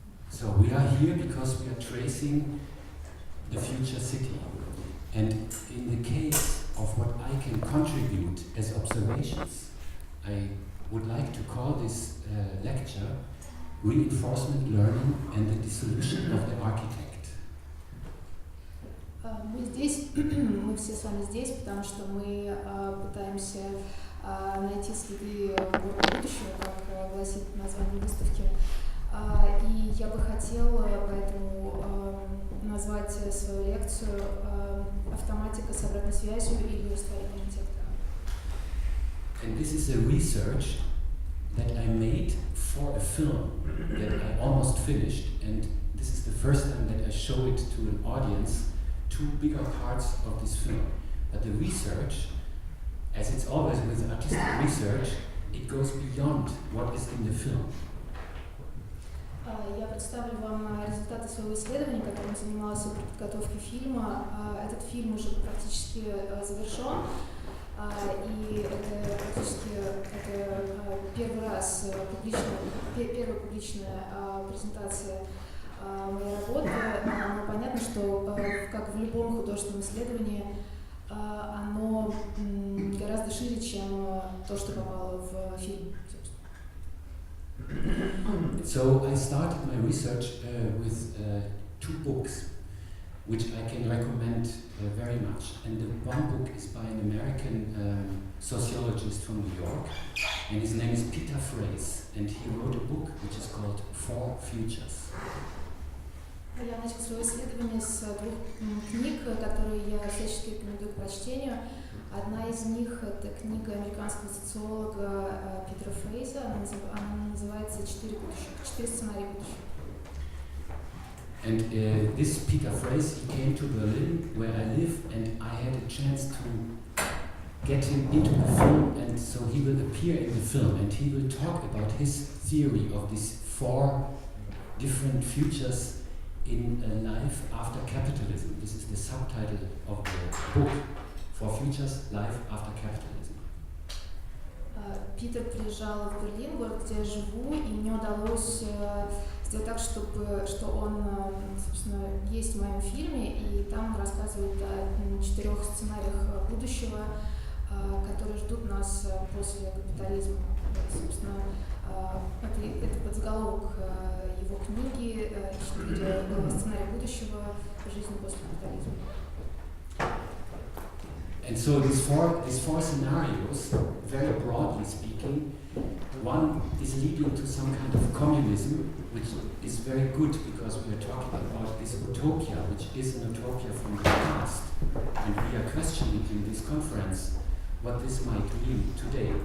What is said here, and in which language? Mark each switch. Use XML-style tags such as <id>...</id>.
<en>So we are here because we are tracing the future city, and in the case of what I can contribute as observations, I would like to call this lecture Reinforcement Learning and the Dissolution of the Architect.</en> <ru>Мы здесь, мы все с вами здесь, потому что мы пытаемся найти следы будущего, как гласит название выставки, И я бы хотела поэтому назвать свою лекцию «Автоматика с обратной связью» или «Растворение интеллекта».</ru> <en>And this is a research that I made for a film that I almost finished, and this is the first time that I show it to an audience, two bigger parts of this film. But the research, as it's always with artistic research, it goes beyond what is in the film.</en> <ru>Я представлю вам результаты своего исследования, которым занималась при подготовке фильма. Этот фильм уже практически завершен, и это практически первый раз первая публичная презентация моей работы. Но понятно, что, как в любом художественном исследовании, оно гораздо шире, чем то, что попало в фильм.</ru> <en>So I started my research with two books, which I can recommend very much. And the one book is by an American sociologist from New York, and his name is Peter Fraze, and he wrote a book which is called Four Futures.</en> <ru>Я начала свое исследование с двух книг, которые я всячески рекомендую к прочтению. Одна из них — это книга американского социолога Питера Фрейза. Она называется «Четыре сценария будущего».</ru> <en>And this Peter Fraze, he came to Berlin, where I live, and I had a chance to get him into the film, and so he will appear in the film, and he will talk about his theory of these four different futures in a life after capitalism. This is the subtitle of the book, Four Futures, Life After Capitalism.</en> <ru>Питер приезжал в Берлин, город, где я живу, и мне удалось сделать так, что он, собственно, есть в моем фильме, и там он рассказывает о 4 сценариях будущего, которые ждут нас после капитализма. Собственно, это подзаголовок его книги «4 сценария будущего. Жизнь после капитализма».</ru> <en>And so these four scenarios, very broadly speaking, one is leading to some kind of communism, which is very good because we are talking about this utopia, which is an utopia from the past, and we are questioning in this conference what this might mean today.</en>